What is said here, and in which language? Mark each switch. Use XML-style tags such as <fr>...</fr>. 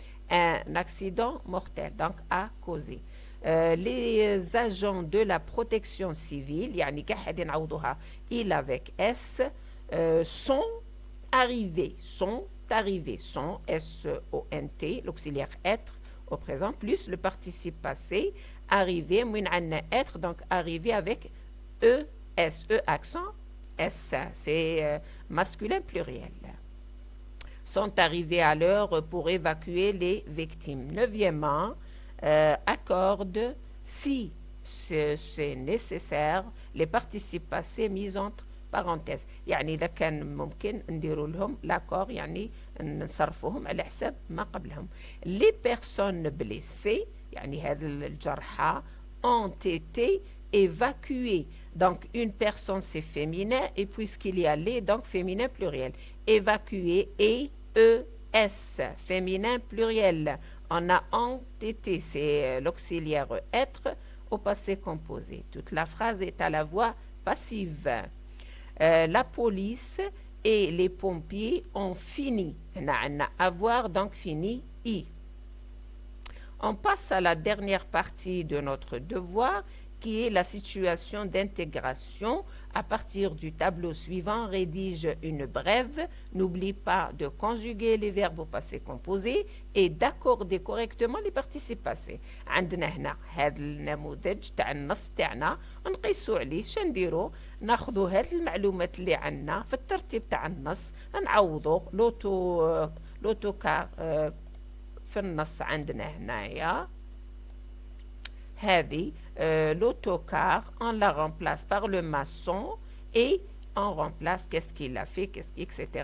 <fr>Un accident mortel, donc a causé. Les agents de la protection civile,</fr> <ar>يعني قاعد نعوضوها</ar> <fr>il avec s, sont arrivés, sont S-O-N-T, l'auxiliaire être au présent, plus le participe passé, arrivé, من عندنا être, donc arrivé avec E-S, E accent, S, c'est masculin pluriel. Sont arrivés à l'heure pour évacuer les victimes. Neuvièmement, accorde si c'est nécessaire les participes passés mis entre parenthèses.</fr> <ar>يعني إذا كان ممكن نديروا لهم l'accord يعني نصرفوهم على حساب ما قبلهم.</ar> <fr>Les personnes blessées</fr> <ar>يعني هذا الجرحى</ar> <fr>ont été évacuées. Donc une personne c'est féminin et puisqu'il y a les donc féminin pluriel. Évacuer et ES féminin pluriel. On a entêté, c'est l'auxiliaire être au passé composé. Toute la phrase est à la voix passive. La police et les pompiers ont fini. On a avoir donc fini i. On passe à la dernière partie de notre devoir qui est la situation d'intégration. À partir du tableau suivant, rédige une brève. N'oublie pas de conjuguer les verbes au passé composé et d'accorder correctement les participes passés.</fr> <ar>عندنا هنا هذا النموذج تاع النص تاعنا نقيسوا عليه شنديروا ناخذوا هذه المعلومات اللي عندنا في الترتيب تاع النص نعوضوا لوتوكار في النص عندنا هنايا هذه</ar> <fr>l'autocar, on la remplace par le maçon et on remplace qu'est-ce qu'il a fait, etc.</fr>